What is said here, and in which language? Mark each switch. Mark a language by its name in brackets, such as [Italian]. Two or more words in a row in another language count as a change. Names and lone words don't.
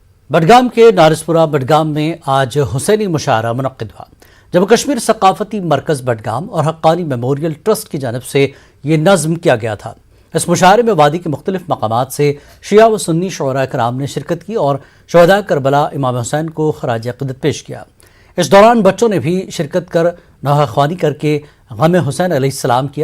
[Urdu] بڈگام کے نارسپورہ بڈگام میں آج حسینی مشاعرہ منعقد ہوا۔ جموں کشمیر ثقافتی مرکز بڈگام اور حقانی میموریل ٹرسٹ کی جانب سے یہ نظم کیا گیا تھا۔ اس مشاعرے میں وادی کے مختلف مقامات سے شیعہ و سنی شعراء کرام نے شرکت کی اور شہداء کربلا امام حسین کو خراج عقیدت پیش کیا۔ اس دوران بچوں نے بھی شرکت کر نوحہ خوانی کر کے غم حسین علیہ السلام کیا۔